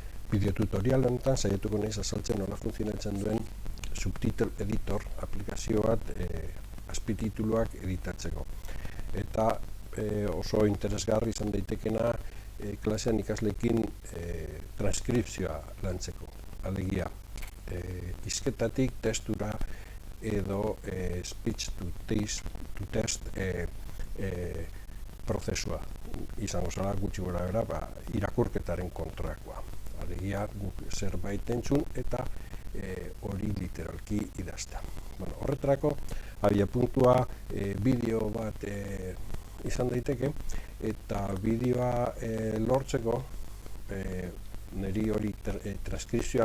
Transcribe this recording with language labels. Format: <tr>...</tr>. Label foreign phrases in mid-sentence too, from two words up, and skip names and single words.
<eu>Bideotutorial honetan saiatuko naiz azaltzen nola funtzionatzen duen</eu> <en>subtitle editor</en> <eu>aplikazio bat azpitituluak editatzeko. Eta oso interesgarri izan daitekena klasean ikasleekin transkripzioa lantzeko. Alegia, hizketatik testura edo</eu> <en>speech to text</en> <eu>prozesua izango zela gutxi gora bera irakurketaren kontrakoa. Alegia guk zerbait entzun eta hori literalki idaztea. Bueno, horretarako abiapuntua bideo bat izan daiteke eta bideoa lortzeko niri hori transkripzioa</eu>